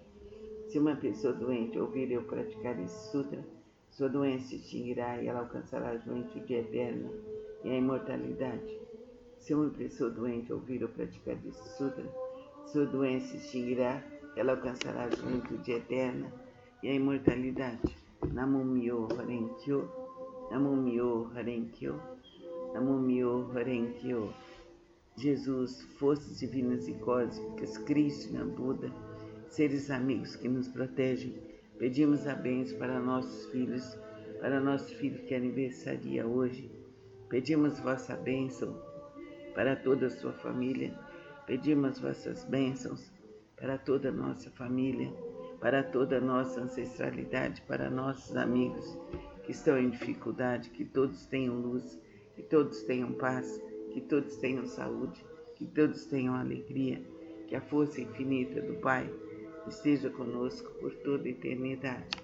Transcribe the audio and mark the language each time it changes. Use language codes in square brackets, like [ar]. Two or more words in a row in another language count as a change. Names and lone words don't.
[pt] Se uma pessoa doente ouvir eu praticar esse Sutra, sua doença se extinguirá e ela alcançará a juventude eterna e a imortalidade. Se uma pessoa doente ouvir eu praticar esse Sutra, sua doença se extinguirá, ela alcançará a juventude eterna e a imortalidade. [ja] 南無妙法蓮華経、南無妙法蓮華経、南無妙法蓮華経. [pt] Jesus, forças divinas e cósmicas, Krishna, Buda, seres amigos que nos protegem, pedimos a bênção para nossos filhos, para nosso filho que aniversaria hoje. Pedimos vossa bênção para toda a sua família, pedimos vossas bênçãos para toda a nossa família, para toda a nossa ancestralidade, para nossos amigos que estão em dificuldade, que todos tenham luz, que todos tenham paz, que todos tenham saúde, que todos tenham alegria, que a força infinita do Pai esteja conosco por toda a eternidade.